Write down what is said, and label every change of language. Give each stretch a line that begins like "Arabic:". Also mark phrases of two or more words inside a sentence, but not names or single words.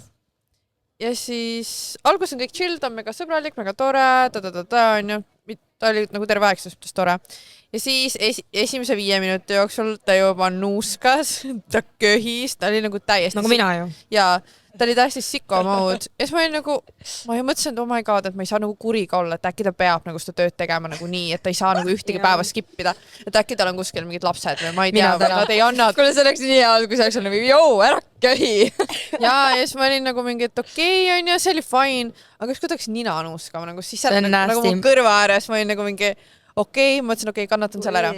Estonian: Ja siis algus on kõik chill, ta on mega sõbralik, mega tore, on ju. Ta oli nagu terve aeg suhtes tore. Ja siis esimese 5 minuti jooksul ta juba nuuskas, ta köhis, ta oli nagu täiesti... Nagu mina ju. Ja ta oli täiesti
English: sicko mode
Estonian: ja siis ma olin nagu, ma ju mõtlesin, et
English: oh my god,
Estonian: et ma ei saa nagu kuriga olla, et äkki ta peab nagu seda tööd tegema nagu nii, et ta ei saa nagu ühtegi päeva skippida, et äkki tal on kuskil mingid lapsed või ma ei tea, või nad ei anna. Kuule, see oleks nii hea, kui see oleks nagu, joo, ära köhi. ja siis ma olin nagu mingi, et okei, on ju, see oli fine, aga siis kuidagi nina nuuskama, nagu siis seal nagu mu kõrva ääres, ma olin nagu mingi okei, ma mõtlesin, okei, kannatan selle ära.